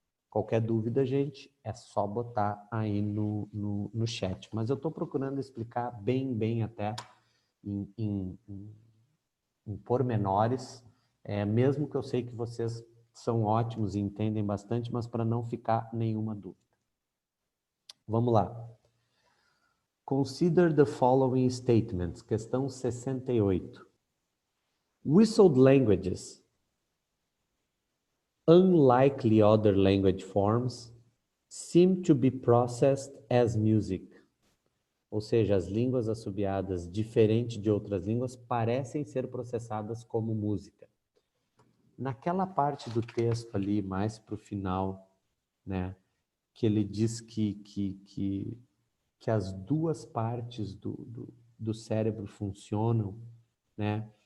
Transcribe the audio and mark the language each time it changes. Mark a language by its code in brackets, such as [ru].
[pt] Qualquer dúvida, gente, é só botar aí no chat. Mas eu estou procurando explicar bem até em pormenores, mesmo que eu sei que vocês são ótimos e entendem bastante, mas para não ficar nenhuma dúvida. Vamos lá. [en] Consider the following statements. [pt] Questão 68. [en] Whistled languages, unlike other language forms, seem to be processed as music. [pt] Ou seja, as línguas assobiadas, diferente de outras línguas, parecem ser processadas como música. Naquela parte do texto ali, mais para o final, né, que ele diz que as duas partes do cérebro funcionam, né?